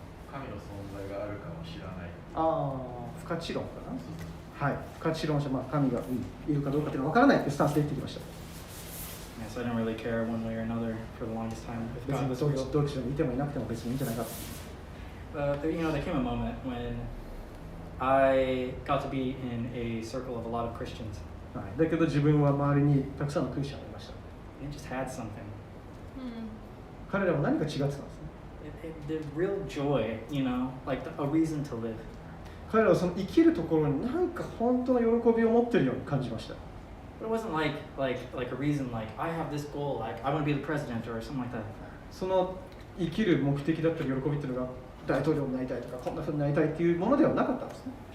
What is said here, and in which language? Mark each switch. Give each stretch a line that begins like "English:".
Japanese: 神の存在があるかもしれない。不可知論かな。はい、不可知論者、神が、いるかどうかというのは分からないというスタンスで言ってきました。
English: Yeah, so I didn't really care one way or another for the longest time.
Japanese: 別にそういうどっちでもいてもいなくても別にいいんじゃないかと。
English: There came a moment when I got to be in a circle of a lot of Christians.
Japanese: はい、だけど自分は周りにたくさんのクリスチャンがいました。
English: They just had something.
Japanese: 彼らは何か違ってたんですね。
English: The real joy, like a reason to live.
Japanese: 彼らはその生きるところに何か本当の喜びを持っているように感じました。
English: But it wasn't like a reason like I have this goal, like I want to be the president or something like that.
Japanese: その生きる目的だったり喜びっていうのが大統領になりたいとかこんな風になりたいっていうものではなかったんですね。